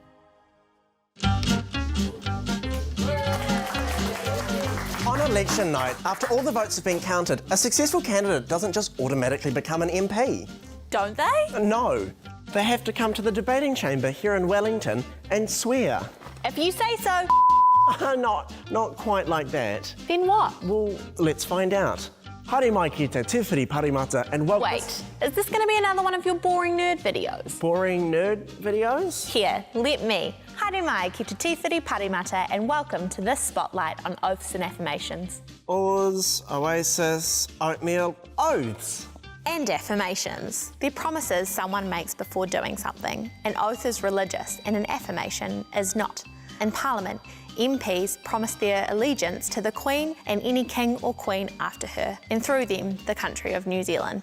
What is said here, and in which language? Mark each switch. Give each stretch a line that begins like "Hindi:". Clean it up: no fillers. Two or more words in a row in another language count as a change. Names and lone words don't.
English: On election night, after all the votes have been counted, a successful candidate doesn't just automatically become an MP. Don't they? No. They have to come to the debating chamber here in Wellington and swear. If you say so. Not quite like that. Then what? Well, let's find out.
Māori: Haere mai ki te tūwhiri parimata
English: and welcome... Wait, is this going to be another one of your boring nerd videos? Boring nerd videos? Here, let me.
Māori: Haere mai ki te tūwhiri parimata
English: and welcome to this spotlight on oaths and affirmations. Oz, oasis, oatmeal, oaths. And affirmations. They're promises someone makes before doing something. An oath is religious and an affirmation is not. In Parliament, MPs promise their allegiance to the Queen and any king or queen after her, and through them, the country of New Zealand.